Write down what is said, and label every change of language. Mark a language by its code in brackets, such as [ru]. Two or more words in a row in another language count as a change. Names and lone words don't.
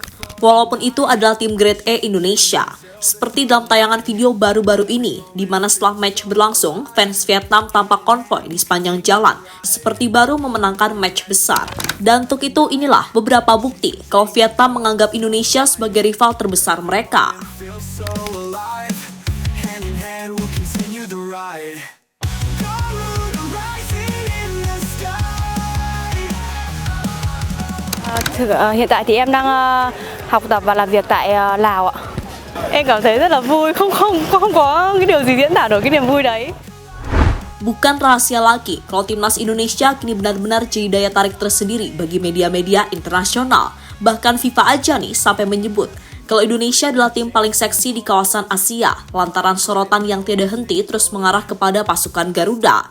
[id] Walaupun itu adalah tim [en] Grade A [id] Indonesia. Seperti dalam tayangan video baru-baru ini, di mana setelah match berlangsung, fans Vietnam tampak konvoy di sepanjang jalan, seperti baru memenangkan match besar. Dan untuk itu inilah beberapa bukti kalau Vietnam menganggap Indonesia sebagai rival terbesar mereka. [vi] Hiện tại thì em đang học tập và làm việc tại Lào ạ. Em cảm thấy rất là vui, không có cái điều gì diễn tả được cái niềm vui đấy. [id] Bukan rahasia lagi kalau timnas Indonesia kini benar-benar jadi daya tarik tersendiri bagi media-media internasional. Bahkan FIFA aja nih sampai menyebut kalau Indonesia adalah tim paling seksi di kawasan Asia lantaran sorotan yang tiada henti terus mengarah kepada pasukan Garuda.